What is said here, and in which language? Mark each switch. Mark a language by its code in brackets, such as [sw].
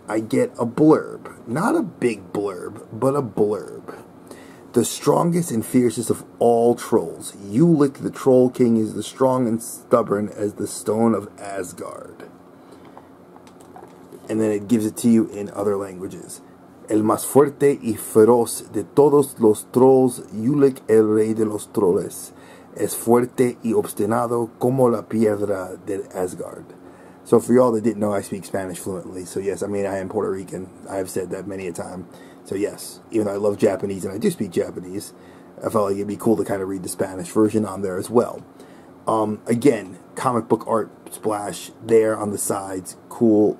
[en] I get a blurb. Not a big blurb, but a blurb. The strongest and fiercest of all trolls, Ulik the Troll King is as strong and stubborn as the stone of Asgard. And then it gives it to you in other languages. [es] El más fuerte y feroz de todos los trolls, Ulik el rey de los troles, es fuerte y obstinado como la piedra del Asgard. [en] So for y'all that didn't know, I speak Spanish fluently. So yes, I mean, I am Puerto Rican. I have said that many a time. So yes, even though I love Japanese and I do speak Japanese, I felt like it'd be cool to kind of read the Spanish version on there as well. Again, comic book art splash there on the sides. Cool.